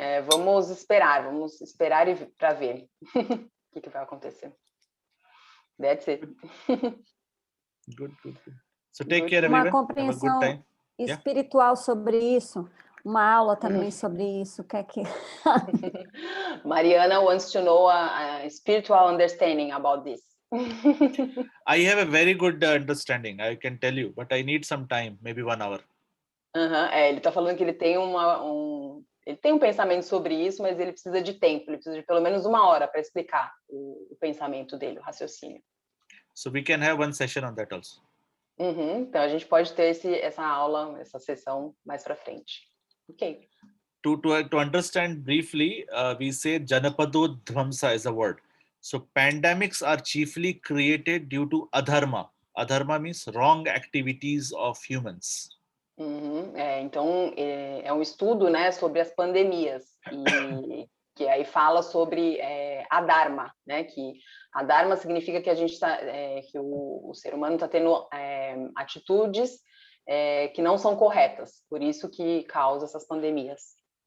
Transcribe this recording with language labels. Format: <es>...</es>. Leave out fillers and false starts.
<pt>Vamos esperar para ver o que vai acontecer.</pt> <en>That's it. Good. So take care, everyone.</en> <pt>Uma compreensão</pt> <en>Have a good time.</en> <pt>espiritual sobre isso, uma aula também sobre isso. Que...</pt> <en>Mariana wants to know a spiritual understanding about this. I have a very good understanding, I can tell you, but I need some time, maybe 1 hour.</en> <pt>Ele está falando que ele tem um pensamento sobre isso, mas ele precisa de tempo, ele precisa de pelo menos 1 hora para explicar o pensamento dele, o raciocínio.</pt> <en>So we can have one session on that also.</en> <pt>Então a gente pode ter essa aula, essa sessão mais para frente.</pt> <en>Ok. To understand briefly, we say Janapado Dhvamsa is a word. So pandemics are chiefly created due to adharma. Adharma means wrong activities of humans.</en> <pt>Então é um estudo, né, sobre as pandemias e que aí fala sobre a dharma, né? Que a dharma significa que a gente que o ser humano está tendo atitudes que não são corretas, por isso que causa essas pandemias.</pt>